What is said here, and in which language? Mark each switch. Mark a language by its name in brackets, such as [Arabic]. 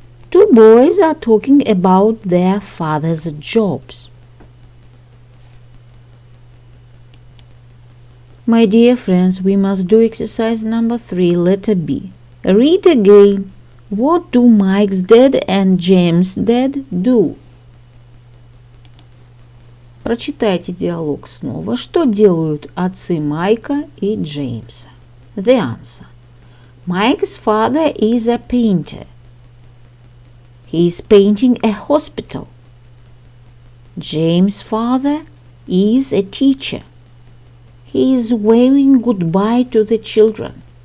[English] Two boys are talking about their father's jobs. My dear friends, we must do exercise number 3, letter B. Read again. What do Mike's dad and James' dad do? [Russian] Прочитайте диалог снова. Что делают отцы Майка и Джеймса? [English] The answer. Mike's father is a painter. He is painting a hospital. James' father is a teacher. He is waving goodbye to the children.